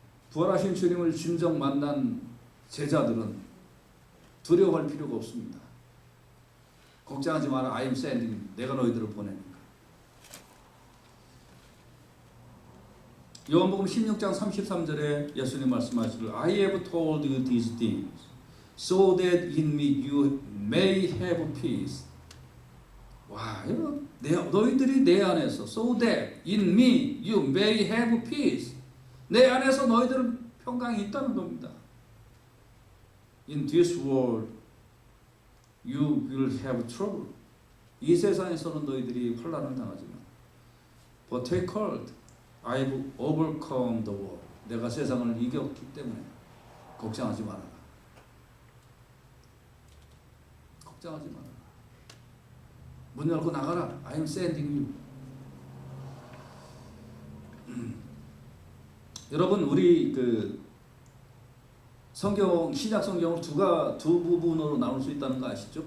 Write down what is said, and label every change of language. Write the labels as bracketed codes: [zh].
[ko] 부활하신 주님을 진정 만난 제자들은 두려워할 필요가 없습니다. 걱정하지 마라. [en] I am sending. [ko] 내가 너희들을 보내니까. 요한복음 16장 33절에 예수님 말씀하시기를 [en] I have told you these things so that in me you may have peace. [ko] 와, 너희들이 내 안에서 [en] so that in me you may have peace. [ko] 내 안에서 너희들은 평강이 있다는 겁니다. [en] In this world you will have trouble. [ko] 이 세상에서는 너희들이 환난을 당하지만 [en] But take heart, I've overcome the world. [ko] 내가 세상을 이겼기 때문에 걱정하지 마라. 걱정하지 마라. 문 열고 나가라. [en] I'm sending you. [ko] 여러분, 우리 성경, 신약 성경을 두 부분으로 나눌 수 있다는 거 아시죠?